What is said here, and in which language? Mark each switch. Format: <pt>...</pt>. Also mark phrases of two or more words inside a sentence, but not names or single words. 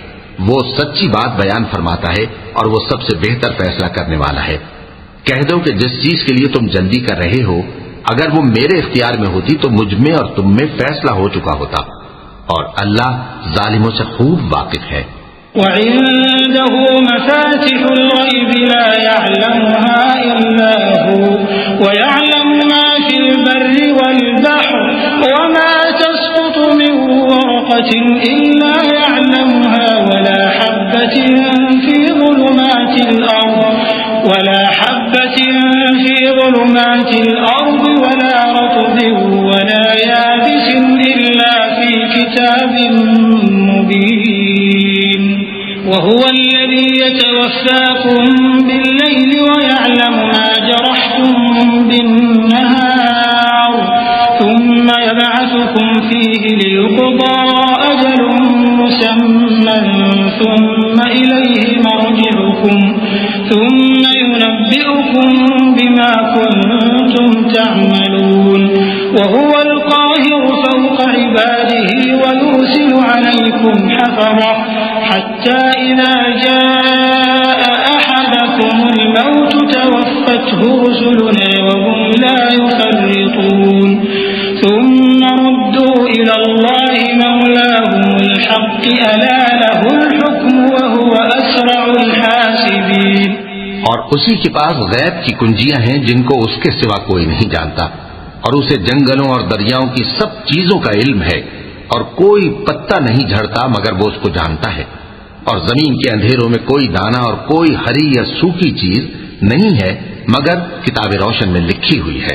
<ur>وہ سچی بات بیان فرماتا ہے اور وہ سب سے بہتر فیصلہ کرنے والا ہے. کہہ دو کہ جس چیز کے لیے تم جلدی کر رہے ہو اگر وہ میرے اختیار میں ہوتی تو مجھ میں اور تم میں فیصلہ ہو چکا ہوتا اور اللہ ظالموں سے خوب واقف ہے.</ur> <ar>وعنده مفاتح الغيب لا يعلمها إلا هو ويعلم ما في البر والبحر وما تسقط من ورقة إلا يعلمها ولا حبة في ظلمات الأرض ولا رطب ولا يابس إلا في كتاب مبين وهو الذي يتوفاكم بالليل ويعلم ما جرحتم بالنهار ثم يبعثكم فيه ليقضى أجل مسمى ثم إليه مرجعكم ثم ينبئكم بما كنتم تعملون وهو القاهر فوق عباده ويرسل عليكم حفظة حتى إذا جاء أحدكم الموت توفته رسلنا وهم لا يفرطون ثم ردوا إلى الله مولاهم الحق ألا له الحكم وهو أسرع الحاسبين.</ar> <ur>اور اسی کے پاس غیب کی کنجیاں ہیں جن کو اس کے سوا کوئی نہیں جانتا اور اسے جنگلوں اور دریاؤں کی سب چیزوں کا علم ہے اور کوئی پتا نہیں جھڑتا مگر وہ اس کو جانتا ہے اور زمین کے اندھیروں میں کوئی دانہ اور کوئی ہری یا سوکھی چیز نہیں ہے مگر کتاب روشن میں لکھی ہوئی ہے.</ur>